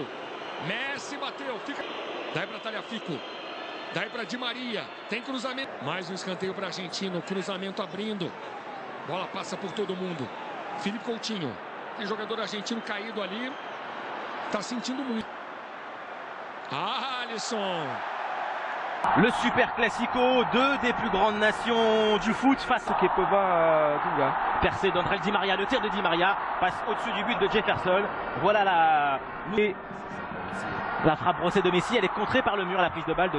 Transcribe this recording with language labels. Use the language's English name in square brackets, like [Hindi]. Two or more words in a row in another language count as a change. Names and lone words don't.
[Portuguese] Messi bateu. Fica. Daí para Tagliafico. Daí para Di Maria. Tem cruzamento. Mais um escanteio para a Argentina. O cruzamento abrindo. Bola passa por todo mundo. Felipe Coutinho. Tem jogador argentino caído ali. Tá sentindo muito. Alisson. [French] Le Super Classico, deux des plus grandes nations du foot face au Kepa Dunga. Percé d'André Di Maria, le tir de Di Maria passe au-dessus du but de Jefferson. Voilà la frappe brossée de Messi, elle est contrée par le mur, la prise de balle de...